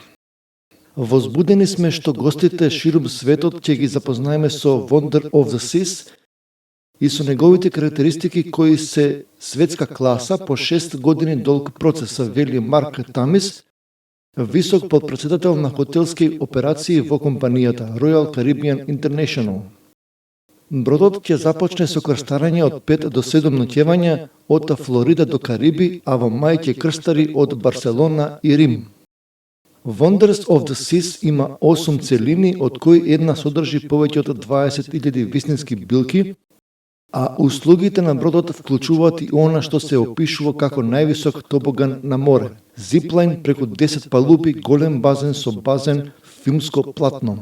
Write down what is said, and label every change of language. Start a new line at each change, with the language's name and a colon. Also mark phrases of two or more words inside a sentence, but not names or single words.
Macedonian: Возбудени сме што гостите ширум светот ќе ги запознаеме со Wonder of the Seas и со неговите карактеристики кои се светска класа по 6 години долг процес, вели Марк Тамис, висок подпредседател на хотелски операции во компанијата Royal Caribbean International. Бродот ќе започне со крстарење од 5 до 7 ноќевања од Флорида до Кариби, а во мај ќе крстари од Барселона и Рим. Wonders of the Seas има 8 целини, од кои една содржи повеќе од 20.000 вистински билки, а услугите на бродот вклучуваат и она што се опишува како највисок тобоган на море, зиплайн преку 10 палуби, голем базен со базен, филмско платно.